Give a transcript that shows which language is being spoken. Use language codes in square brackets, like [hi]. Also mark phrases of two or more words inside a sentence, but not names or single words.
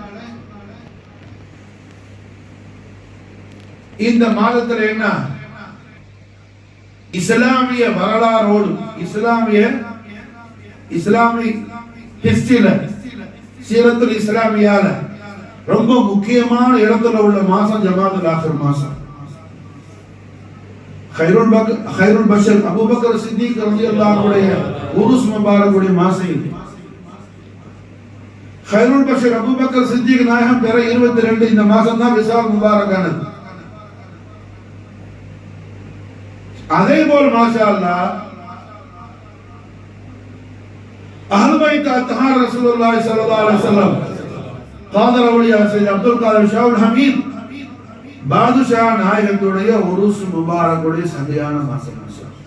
[ta] இந்த மாதத்தில் என்ன இஸ்லாமிய வரலாறோடு [en] Islamic history [ar] سيرة الإسلامية [ta] ரொம்ப முக்கியமான இடத்துல உள்ள மாசம் ஜமாதுல் ஆகிர் மாசம். [ar] خير البشر أبو بكر الصديق رضي الله عنه [ta] உடைய [ar] عرس مبارك [ta] மாசம் இது. [ar] خير البشر أبو بكر الصديق [ta] நாயகம் பிற 22 இந்த மாசம் தான் [ar] وصال مبارك. [ta] அதே போல் [ar] ما شاء الله أهل بيت أطهار رسول الله صلى الله عليه وسلم [ta] காதர் அவுலியா சையத் அப்துல் காதிர் ஷாவுல் ஹமீத் பாதுஷா நாயகத்துடைய [ar] عرس مبارك [ta] சங்கையான மாசம் மாஷா.